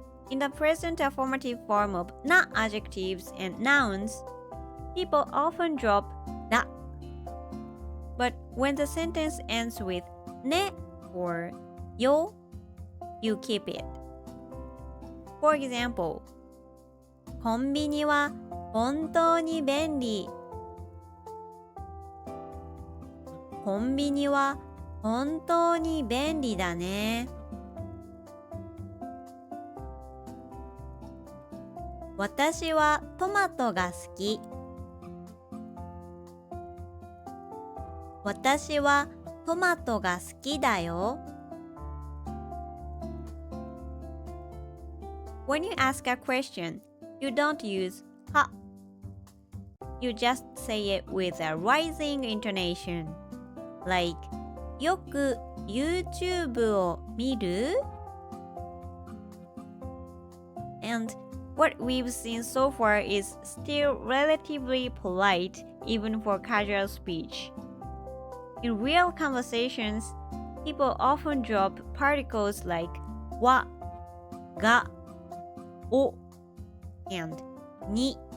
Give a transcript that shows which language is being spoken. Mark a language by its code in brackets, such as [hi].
[en] In the present affirmative form of na adjectives and nouns, people often drop da. But when the sentence ends with ne or yo, you keep it. [ja] For example, コンビニは本当に便利。コンビニは本当に便利だね。私はトマトが好き。私はトマトが好きだよ。 [en] When you ask a question, you don't use は。 You just say it with a rising intonation. Like, [ja] よく YouTube を見る? [en] And what we've seen so far is still relatively polite even for casual speech. In real conversations, people often drop particles like は、が、お and に.